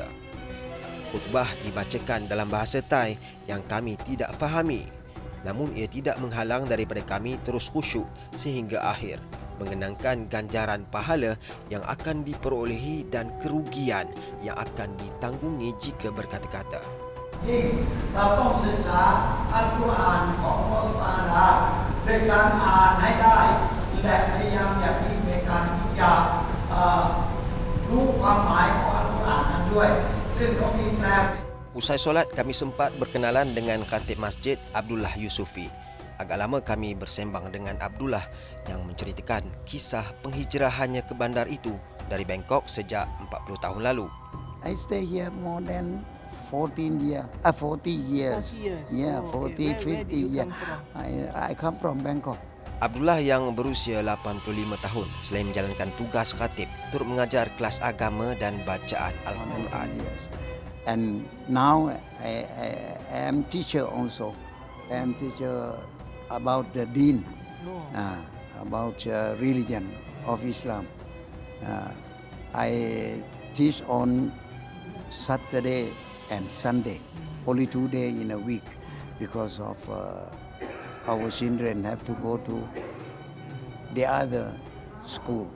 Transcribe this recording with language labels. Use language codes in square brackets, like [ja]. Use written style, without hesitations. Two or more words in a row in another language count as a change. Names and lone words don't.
[ms] Khutbah dibacakan dalam bahasa Thai yang kami tidak fahami. Namun ia tidak menghalang daripada kami terus khusyuk sehingga akhir, mengenangkan ganjaran pahala yang akan diperolehi dan kerugian yang akan ditanggungi jika berkata-kata. [th] ยิ่งเราต้องศึกษาอัลกุรอานของอัลลอฮฺตะอาลาด้วยการอ่านให้ได้และพยายามอย่างยิ่งในการที่จะรู้ความหมายของอัลกุรอานนั้นด้วยซึ่งเขามีแปล [ms] Usai solat, kami sempat berkenalan dengan khatib masjid Abdullah Yusufi. Agak lama kami bersembang dengan Abdullah yang menceritakan kisah penghijrahannya ke bandar itu dari Bangkok sejak 40 tahun lalu. [en] I stay here more than 40 years. 40 years. Yeah, 40, 50 years. I come from Bangkok. [ms] Abdullah yang berusia 85 tahun selain menjalankan tugas khatib, turut mengajar kelas agama dan bacaan Al-Quran. [en] And now I am teacher also. I am teacher about the deen, about religion of Islam. I teach on Saturday and Sunday, only 2 days in a week, because of our children have to go to the other school.